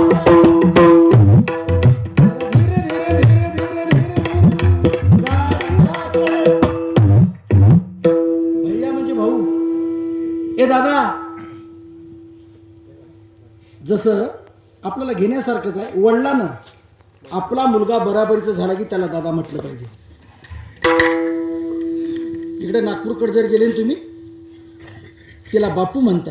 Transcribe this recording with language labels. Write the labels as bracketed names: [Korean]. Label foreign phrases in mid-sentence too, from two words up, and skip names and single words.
[Marathi] धीरे धीरे धीरे धीरे धीरे गाडी हाकले. भैया म्हणजे भाऊ. ए दादा, जसं आपल्याला घेण्यासारखंच आहे. वडिलांना आपला मुलगा बराबरीचा झाला की त्याला दादा म्हटलं पाहिजे. इकडे नागपूरकडे जर गेले ना तुम्ही, तिला बापू म्हणतात.